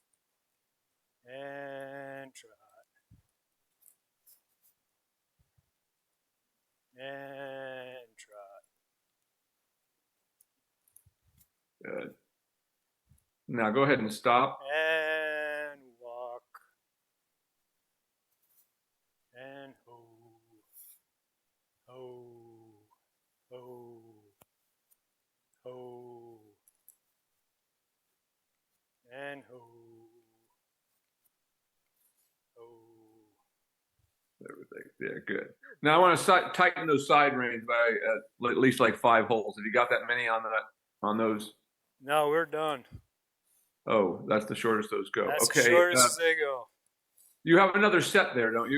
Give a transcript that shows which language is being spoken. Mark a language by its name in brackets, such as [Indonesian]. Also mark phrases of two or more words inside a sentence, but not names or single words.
[English] And trot. And trot. Good. Now go ahead and stop. And walk. And ho. Ho. Ho. Ho. And ho. Ho. Everything. Yeah, good. Now I want to tighten those side reins by at least like 5 holes. Have you got that many on those? No, we're done. Oh, that's the shortest those go. That's okay. the shortest as they go. You have another set there, don't you?